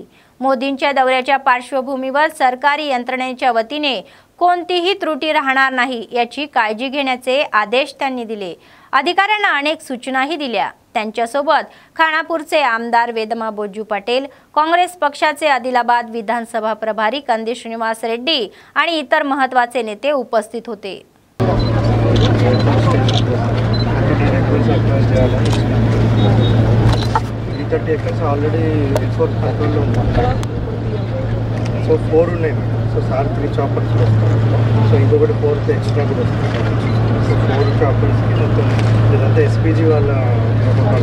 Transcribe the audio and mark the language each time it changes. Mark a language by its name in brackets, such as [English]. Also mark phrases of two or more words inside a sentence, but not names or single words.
[Marathi] मोदींच्या दौऱ्याच्या पार्श्वभूमीवर सरकारी यंत्रणेच्या वतीने कोणतीही त्रुटी राहणार नाही याची काळजी घेण्याचे आदेश त्यांनी दिले. अधिकाऱ्यांना अनेक सूचनाही दिल्या. त्यांच्यासोबत खानापूरचे आमदार वेदमा बोजू पटेल, काँग्रेस पक्षाचे आदिलाबाद विधानसभा प्रभारी कंदी श्रीनिवास रेड्डी आणि इतर महत्त्वाचे नेते उपस्थित होते. [Telugu] ఆల్రెడీ రిసోర్స్ కంట్రోల్లో ఉంది. సో 4 ఉన్నాయి. సో సార్ 3 చాపర్స్ వస్తారు. సో ఇంకొకటి 4th ఎక్స్ట్రా కూడా వస్తుంది. సో 4 చాపర్స్కి మొత్తం ఇదంతా SPG వాళ్ళ ప్రోటోకాల్.